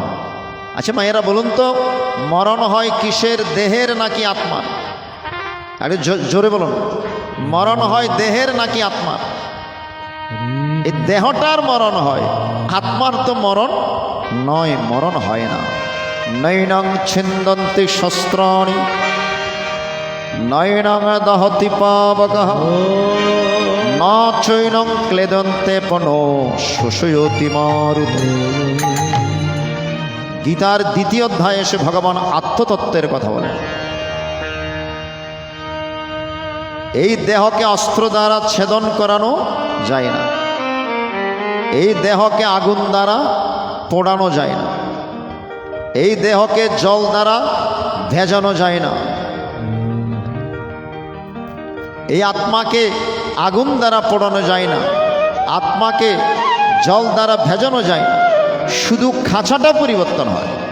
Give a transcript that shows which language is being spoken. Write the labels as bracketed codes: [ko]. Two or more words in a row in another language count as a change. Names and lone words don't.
[bn] আচ্ছা মায়েরা বলুন তো, মরণ হয় কিসের? দেহের নাকি আত্মার? আরে জোরে বলুন, মরণ হয় দেহের নাকি আত্মার? এই দেহটার মরণ হয়, আত্মার তো মরণ নয়, মরণ হয় না। [sa] নৈনং ছিন্দন্তি শস্ত্রাণি নয়নং দহতি পাবকঃ ন চৈনং ক্লেদন্তে পনো শোষয়তি মারুতি। [bn] গীতার দ্বিতীয় অধ্যায়ে এসে ভগবান আত্মতত্ত্বের কথা বলেন। এই দেহকে অস্ত্র দ্বারা ছেদন করানো যায় না, এই দেহকে আগুন দ্বারা পোড়ানো যায় না, এই দেহকে জল দ্বারা ভেজানো যায় না, এই আত্মাকে আগুন দ্বারা পোড়ানো যায় না, আত্মাকে জল দ্বারা ভেজানো যায় না, শুধু খাঁচাটা পরিবর্তন হয়।